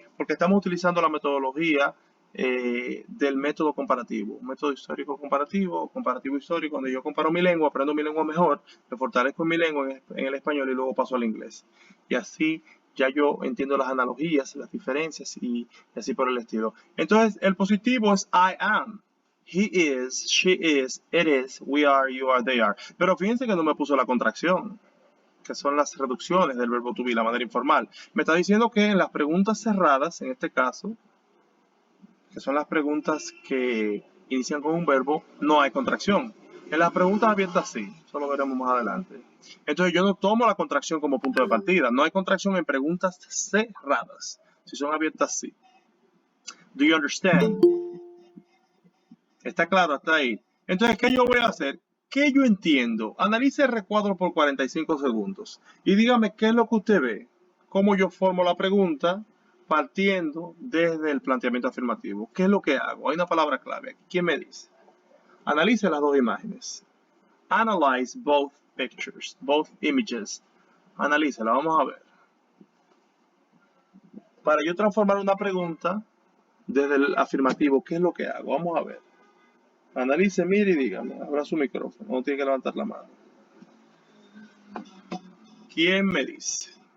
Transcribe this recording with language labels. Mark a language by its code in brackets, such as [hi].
[es] Porque estamos utilizando la metodología del método comparativo, método histórico comparativo, comparativo histórico, donde yo comparo mi lengua, aprendo mi lengua mejor, me fortalezco en mi lengua en el español y luego paso al inglés. Y así ya yo entiendo las analogías, las diferencias y así por el estilo. Entonces, el positivo es [en] I am. He is, she is, it is, we are, you are, they are. [es] Pero fíjense que no me puso la contracción, que son las reducciones del verbo to be, la manera informal. Me está diciendo que en las preguntas cerradas, en este caso, que son las preguntas que inician con un verbo, no hay contracción. En las preguntas abiertas sí, eso lo veremos más adelante. Entonces yo no tomo la contracción como punto de partida. No hay contracción en preguntas cerradas. Si son abiertas, sí. [en] Do you understand? [es] ¿Está claro hasta ahí? Entonces, ¿qué yo voy a hacer? ¿Qué yo entiendo? Analice el recuadro por 45 segundos y dígame qué es lo que usted ve. Cómo yo formo la pregunta partiendo desde el planteamiento afirmativo. ¿Qué es lo que hago? Hay una palabra clave aquí. ¿Quién me dice? Analice las dos imágenes. [en] Analyze both pictures, both images. [es] Analícela, vamos a ver. Para yo transformar una pregunta desde el afirmativo, ¿qué es lo que hago? Vamos a ver. Analice, mire y dígame. Abra su micrófono, no tiene que levantar la mano. ¿Quién me dice?